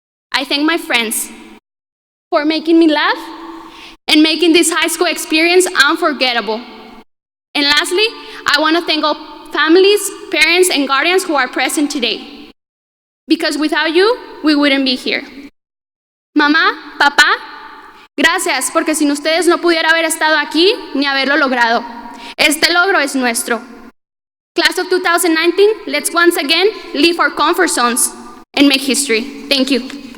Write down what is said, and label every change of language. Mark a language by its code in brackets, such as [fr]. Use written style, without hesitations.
[en] I thank my friends for making me laugh and making this high school experience unforgettable. And lastly, I want to thank all families, parents, and guardians who are present today. Because without you, we wouldn't be here. [es] Mamá, papá, gracias, porque sin ustedes no pudiera haber estado aquí ni haberlo logrado. Este logro es nuestro. [en] Class of 2019, let's once again leave our comfort zones and make history. Thank you.